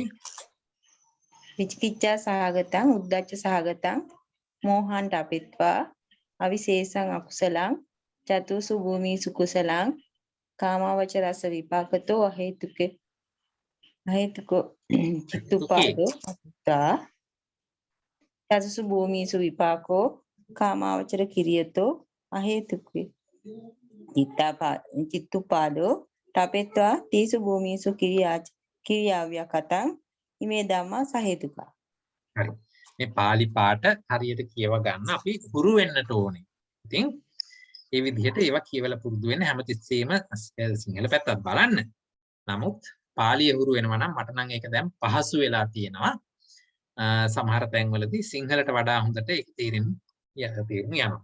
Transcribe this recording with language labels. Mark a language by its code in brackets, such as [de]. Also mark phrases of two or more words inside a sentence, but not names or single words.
[pi] විචිකිච්ඡා සහගතං උද්ධච්ච සහගතං මෝහං ටපිත්වා අවිශේෂං අකුසලං චතුසු භූමිසු කුසලං කාමවචරස විපාකතෝ අහේතුකේ අහේතුකෝ චිත්තුපාදෝ අත්තා චතුසු භූමිසු විපාකෝ කාමවචර කිරියතෝ අහේතුකේ චිත්තුපාදෝ ටපෙත්වා තීසු භූමිසු කිරියාව්‍ය කතං ඉමේ ධම්මා සහේතුකා. [si] හරි. මේ pāli පාඨ හරියට කියව ගන්න අපි හුරු වෙන්නට ඕනේ. ඉතින් මේ විදිහට ඒවා කියවලා පුරුදු වෙන්න හැමතිස්සෙම සිංහල පැත්තත් බලන්න. නමුත් පාලිය හුරු වෙනවා නම් මට නම් ඒක දැන් පහසු වෙලා තියෙනවා. සමහර තැන්වලදී සිංහලට වඩා හොඳට ඒක තේරෙන්න යනවා.